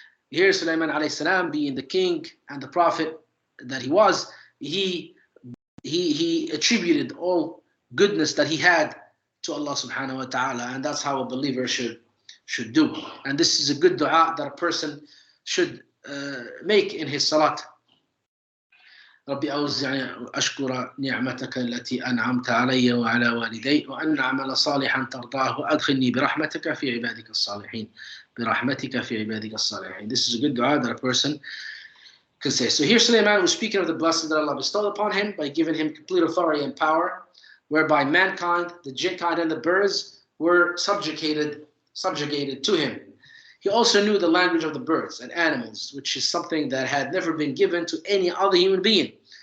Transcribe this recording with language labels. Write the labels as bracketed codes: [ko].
[en] Here Sulaiman alayhi salam, being the king and the prophet that he was, he attributed all goodness that he had to Allah subhanahu wa ta'ala, and that's how a believer should do. And this is a good dua that a person should make in his salat. [ar] ربي أوزعني أشكر نعمتك التي أنعمت علي وعلى والدي وأن أعمل صالحا ترضاه وأدخلني برحمتك في عبادك الصالحين برحمتك في عبادك الصالحين. [en] This is a good dua that a person can say. So here Sulaiman was speaking of the blessings that Allah bestowed upon him by giving him complete authority and power, whereby mankind, the jinn kind, and the birds were subjugated to him. He also knew the language of the birds and animals, which is something that had never been given to any other human being.